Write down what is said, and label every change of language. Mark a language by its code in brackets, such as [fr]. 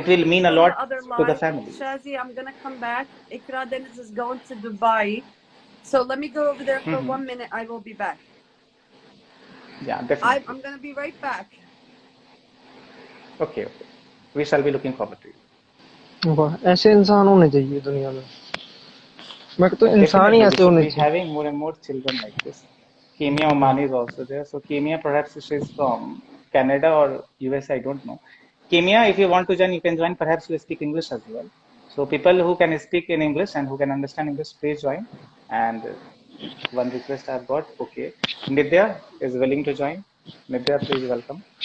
[en] It will mean a lot to the family. Shazi, I'm going to come back. Ikra Deniz is going to Dubai. So let me go over there for 1 minute. I will be back. Yeah, definitely. I'm going to be right back. Okay. We shall be looking forward to you. [hi] वाह, ऐसे इंसान होने चाहिए दुनिया में। मैं तो इंसान ही ऐसे होने चाहिए। [en] Having more and more children like this. Kimia Omani is also there. So Kimia, perhaps she is from Canada or US, I don't know. Kimia, if you want to join, you can join. Perhaps you speak English as well. So people who can speak in English and who can understand English, please join. And one request I've got. Okay, Nidya is willing to join. Nidya, please welcome.